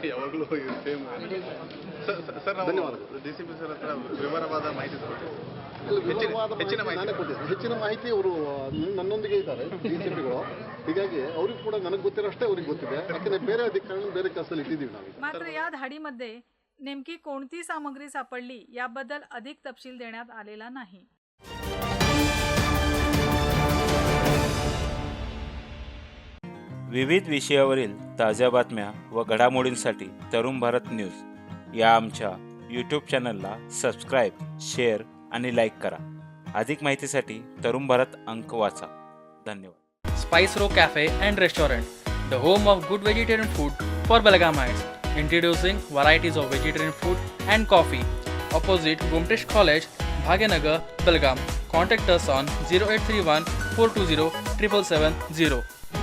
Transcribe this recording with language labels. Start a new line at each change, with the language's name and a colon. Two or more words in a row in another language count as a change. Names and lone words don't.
Kannada: ಯಾವಾಗಲೂ ಸರ್ ಧನ್ಯವಾದಗಳು। DCP ಸರ್ ಹತ್ರ ವಿವರವಾದ ಮಾಹಿತಿ ಹೆಚ್ಚಿನ ಮಾಹಿತಿ ಅವರು ನನ್ನೊಂದಿಗೆ ಇದ್ದಾರೆ DCPಗಳು, ಹೀಗಾಗಿ ಅವ್ರಿಗೆ ಕೂಡ ನನಗೆ ಗೊತ್ತಿರೋಷ್ಟೇ ಅವ್ರಿಗೆ ಗೊತ್ತಿದೆ, ಯಾಕಂದ್ರೆ ಬೇರೆ ಅಧಿಕಾರಿಗಳು ಬೇರೆ ಕೆಲಸದಲ್ಲಿ ಇಟ್ಟಿದ್ದೀವಿ ನಾವು।
Marathi: मात्र या धाडीमध्ये नेमकी कोणती सामग्री सापडली याबद्दल अधिक तपशील देण्यात आलेला नाही। विविध विषयावरील ताज्या बातम्या व घडामोडींसाठी तरुण भारत न्यूज या आमच्या यूट्यूब चॅनलला सबस्क्राईब, शेअर आणि लाईक करा। अधिक माहितीसाठी तरुण भारत अंक वाचा। धन्यवाद।
English: Spice Row Cafe and Restaurant, the home of good vegetarian food for Belgamites. Introducing varieties of vegetarian food and coffee. Opposite Gumtesh College, Bhagyanagar, Belgaum. Contact us on 0831 420 7770.